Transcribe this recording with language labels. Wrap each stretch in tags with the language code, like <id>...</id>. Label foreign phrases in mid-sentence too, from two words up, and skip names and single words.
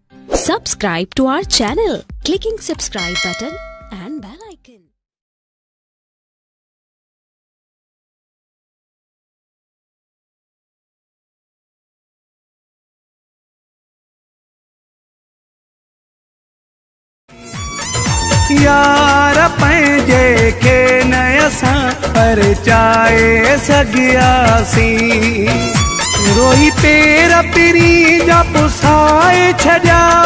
<en>Subscribe to our channel, clicking subscribe button and bell icon.</en> <sd>यार पंहिंजे खे न असां परचाए सघियासीं, रोई पेर पिरी जा पुसाए छॾिया,</sd>